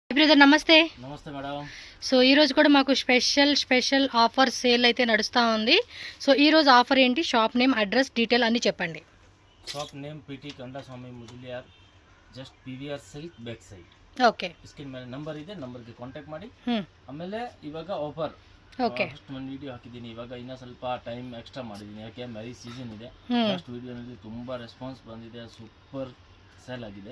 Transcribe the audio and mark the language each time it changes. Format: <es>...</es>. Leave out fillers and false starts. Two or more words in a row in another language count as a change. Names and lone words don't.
<te>బ్రదర్ నమస్తే. నమస్తే మేడం. సో ఈ రోజు కూడా మాకు</te> <en>special offer sale</en> <te>అయితే నడుస్తూ ఉంది. సో ఈ రోజు ఆఫర్ ఏంటి,</te> <en>shop name,</en> <te>అడ్రస్, డీటెయిల్ అన్ని చెప్పండి.</te> <en>shop name</en> <kn>ಪಿಟಿ ಕಂಡಸ್ವಾಮಿ ಮುದುಲಿಯಾರ್, ಜಸ್ಟ್ PVR ಸಿಲ್ಕ್</kn> <en>back side.</en> <kn>ಓಕೆ, ಸ್ಕ್ರೀನ್ ಮೇಲೆ ನಂಬರ್ ಇದೆ, ನಂಬರ್ಗೆ ಕಾಂಟ್ಯಾಕ್ಟ್ ಮಾಡಿ. ಆಮೇಲೆ ಇವಾಗ ಆಫರ್ ಓಕೆ ಫಸ್ಟ್ ಒಂದು ವಿಡಿಯೋ ಹಾಕಿದ್ದೀನಿ. ಇವಾಗ ಇನ್ನೂ ಸ್ವಲ್ಪ</kn> <en>time extra</en> <kn>ಮಾಡಿದ್ದೀನಿ, ಯಾಕೆ</kn> <en>marriage season</en> <kn>ಇದೆ. ಫಸ್ಟ್ ವಿಡಿಯೋನಲ್ಲಿ ತುಂಬ ರೆಸ್ಪಾನ್ಸ್ ಬಂದಿದೆ,</kn> <en>super sale</en> <kn>ಆಗಿದೆ.</kn>